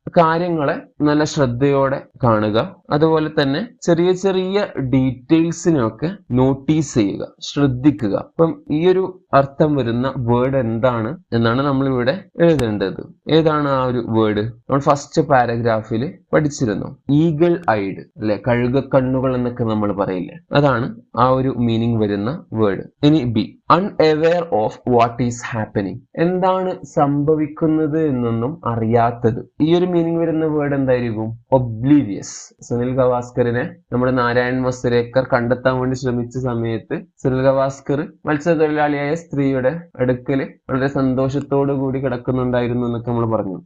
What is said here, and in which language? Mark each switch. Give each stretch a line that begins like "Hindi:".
Malayalam: കാര്യങ്ങളെ നല്ല ശ്രദ്ധയോടെ കാണുക, അതുപോലെ തന്നെ ചെറിയ ചെറിയ ഡീറ്റെയിൽസിനൊക്കെ നോട്ടീസ് ചെയ്യുക, ശ്രദ്ധിക്കുക. അപ്പം ഈ ഒരു അർത്ഥം വരുന്ന വേർഡ് എന്താണ് എന്നാണ് നമ്മൾ ഇവിടെ എഴുതേണ്ടത്. ഏതാണ് ആ ഒരു വേർഡ്? നമ്മൾ ഫസ്റ്റ് പാരഗ്രാഫിൽ പഠിച്ചിരുന്നു. ഈഗിൾ ഐഡ്, അല്ലെ? കഴുക കണ്ണുകൾ എന്നൊക്കെ നമ്മൾ പറയില്ലേ, അതാണ് ആ ഒരു മീനിങ് വരുന്ന വേർഡ്.
English: ഇനി be, unaware of what is happening.
Malayalam: എന്താണ് സംഭവിക്കുന്നത് എന്നൊന്നും അറിയാത്തത്. ഈ ഒരു മീനിങ് വരുന്ന വേർഡ് എന്തായിരിക്കും? ഒബ്ലീവിയസ്. സുനിൽ ഗവാസ്കറിനെ നമ്മുടെ നാരായൺ മസുരേക്കർ കണ്ടെത്താൻ വേണ്ടി ശ്രമിച്ച സമയത്ത് സുനിൽ ഗവാസ്കർ മത്സ്യത്തൊഴിലാളിയായ സ്ത്രീയുടെ അടുക്കല് വളരെ സന്തോഷത്തോടു കൂടി കിടക്കുന്നുണ്ടായിരുന്നു എന്നൊക്കെ നമ്മൾ പറഞ്ഞു.